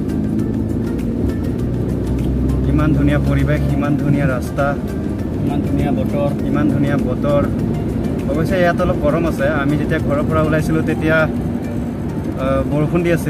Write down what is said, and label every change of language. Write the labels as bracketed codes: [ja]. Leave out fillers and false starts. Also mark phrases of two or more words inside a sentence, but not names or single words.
[as] ইমান ধুনীয়া পৰিৱেশ, ইমান ধুনীয়া ৰাস্তা, ইমান ধুনীয়া বতৰ। অৱশ্যে ইয়াত অলপ গৰম আছে। আমি যেতিয়া घৰৰ পৰা ওলাইছিলো তেতিয়া বৰষুণ দি আছিল।